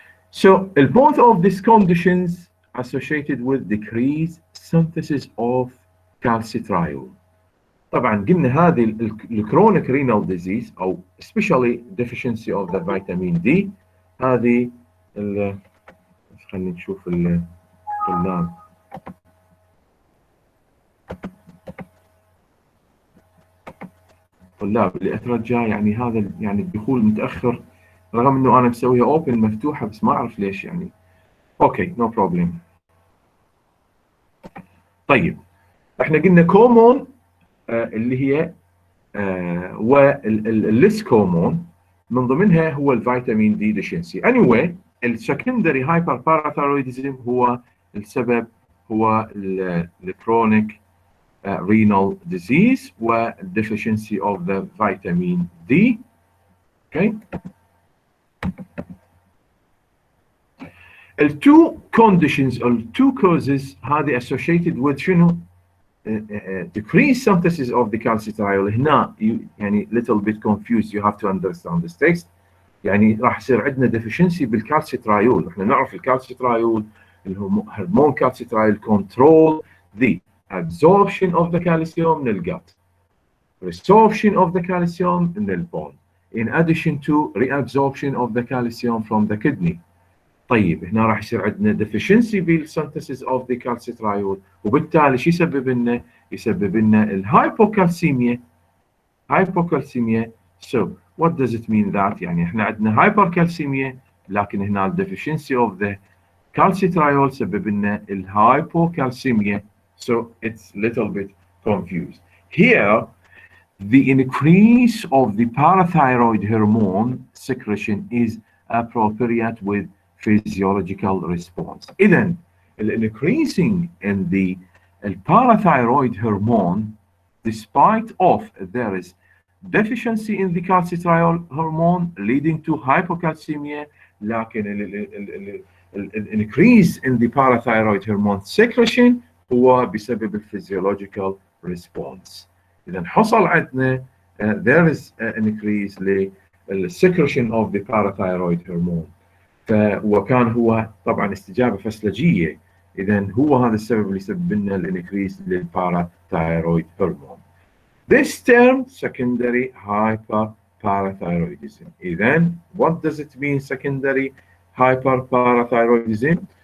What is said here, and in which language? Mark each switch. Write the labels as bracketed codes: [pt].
[en] So both of these conditions associated with decreased synthesis of calcitriol. [ar] طبعا قلنا هذه الكرونيك رينال ديزيز او [en] especially deficiency of the vitamin D. [ar] هذه خلينا نشوف الطلاب. اللي اترجى يعني هذا يعني الدخول متاخر رغم انه انا مسويها اوبن مفتوحه بس ما اعرف ليش يعني. اوكي نو بروبلم. طيب احنا قلنا كومون اللي هي والليس كومون من ضمنها هو الفيتامين دي ديشنسي. [en] anyway [ar] السكندري هايبر باراثايرويدزم هو السبب هو الكرونيك [en] renal disease و deficiency of the vitamin D. Okay. two conditions or two causes [ar] هذه associated with شنو؟ [en] decreased synthesis of the calcitriol. [ar] هنا يعني [en] little bit confused, you have to understand this text. [ar] يعني راح يصير عندنا deficiency بالكالسيترايول. احنا نعرف الكالسيترايول الهرمون كالسيترايول [en] control the absorption of the calcium من الgut, resorption of the calcium من البون, in addition to reabsorption of the calcium from the kidney. [ar] طيب هنا راح يصير عندنا deficiency بالsynthesis [en] of the calcitriol [ar] وبالتالي شو يسبب لنا؟ يسبب لنا الهايبوكالسيميا. [en] So what does it mean that؟ [ar] يعني احنا عندنا [en] hypercalcemia [ar] لكن هنا [en] deficiency of the calcitriol [ar] سبب لنا الهايبوكالسيميا. [en] So it's little bit confused. Here the increase of the parathyroid hormone secretion is appropriate with physiological response. إذن increasing in the parathyroid hormone despite of there is deficiency in the calcitriol hormone leading to hypocalcemia, [ar] لكن [en] increase in the parathyroid hormone secretion [ar] هو بسبب [en] physiological response. [ar] إذن حصل عندنا [en] there is an increase للsecretion of the parathyroid hormone. [ar] وكان هو طبعا استجابه فسلجيه. اذا هو هذا السبب اللي يسبب لنا الانكريس للباراثايرويد هرمون. [en] This term secondary hyperparathyroidism. [ar] اذا [en] what does it mean secondary hyperparathyroidism?